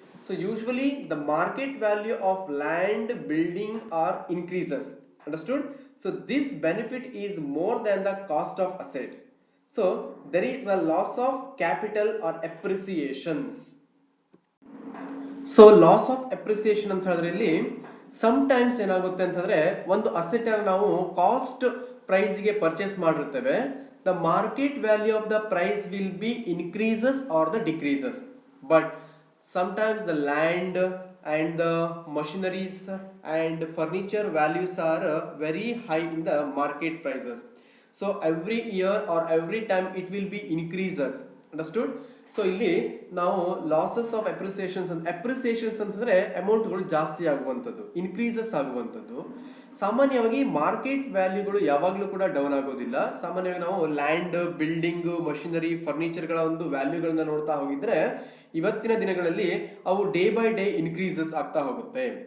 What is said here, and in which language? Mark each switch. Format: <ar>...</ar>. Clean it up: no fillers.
<en>So usually the market value of land, building or increases. Understood? So this benefit is more than the cost of asset. So there is a loss of capital or appreciations. So loss of appreciation</en> <kn>ಅಂತ ಹೇಳಿದ್ರೆ ಇಲ್ಲಿ sometimes ಏನಾಗುತ್ತೆ ಅಂತಂದ್ರೆ ಒಂದು asset ಅನ್ನು ನಾವು cost price ಗೆ purchase ಮಾಡಿರ್ತೇವೆ.</kn> <en>The market value of the price will be increases or the decreases. But sometimes the land and the machineries and furniture values are very high in the market prices. So every year or every time it will be increases. Understood?</en> <kn>So ಇಲ್ಲಿ ನಾವು losses of ಅಪ್ರಿಸಿಯೇಷನ್ಸ್ ಅಂತಂದ್ರೆ amount ಗಳು ಜಾಸ್ತಿ ಆಗುವಂತದ್ದು, increases ಆಗುವಂತದ್ದು. ಸಾಮಾನ್ಯವಾಗಿ market ವ್ಯಾಲ್ಯೂಗಳು ಯಾವಾಗ್ಲೂ ಕೂಡ down ಆಗೋದಿಲ್ಲ. ಸಾಮಾನ್ಯವಾಗಿ ನಾವು ಲ್ಯಾಂಡ್, ಬಿಲ್ಡಿಂಗ್, ಮಷಿನರಿ, ಫರ್ನಿಚರ್ ಗಳ ಒಂದು ವ್ಯಾಲ್ಯೂಗಳನ್ನ ನೋಡ್ತಾ ಹೋಗಿದ್ರೆ ಇವತ್ತಿನ ದಿನಗಳಲ್ಲಿ ಅವು ಡೇ ಬೈ ಡೇ ಇನ್ಕ್ರೀಸಸ್ ಆಗ್ತಾ ಹೋಗುತ್ತೆ.</kn>